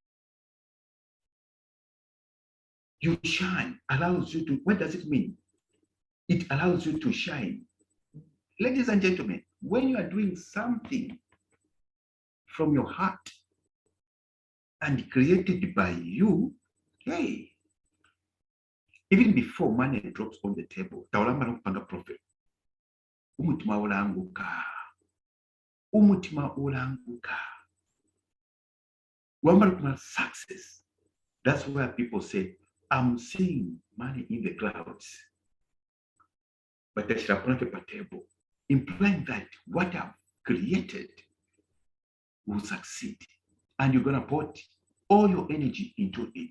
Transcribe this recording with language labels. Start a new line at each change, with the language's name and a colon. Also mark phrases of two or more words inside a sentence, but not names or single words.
English: You shine, allows you to, what does it mean? It allows you to shine. Ladies and gentlemen, when you are doing something from your heart and created by you, hey, even before money drops on the table,
Bemba: tawalamba nokupanga profit. Umutima olanguka. Umutima olanguka. Wamala success.
English: That's where people say, I'm seeing money in the clouds. But they shall put a table, implying that what I've created will succeed. And you're gonna put all your energy into it.